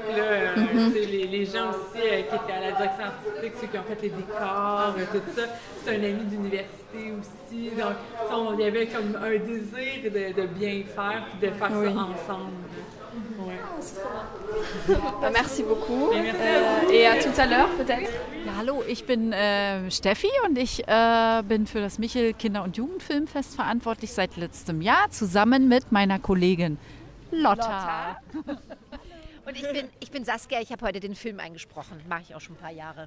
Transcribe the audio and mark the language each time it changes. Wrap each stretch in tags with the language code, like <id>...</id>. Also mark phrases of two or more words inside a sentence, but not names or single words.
<fr>Là, les gens aussi qui étaient à la direction artistique, ceux qui ont fait les décors, tout ça, c'est un ami d'université aussi. Donc, il y avait comme un désir de bien faire et de faire ça ensemble. Ouais. Merci beaucoup. Et à tout à l'heure peut-être.</fr> <de>Ja, hallo, ich bin Steffi und ich bin für das Michel Kinder- und Jugendfilmfest verantwortlich seit letztem Jahr, zusammen mit meiner Kollegin Lotta. Und ich bin Saskia, ich habe heute den Film eingesprochen, mache ich auch schon ein paar Jahre.</de>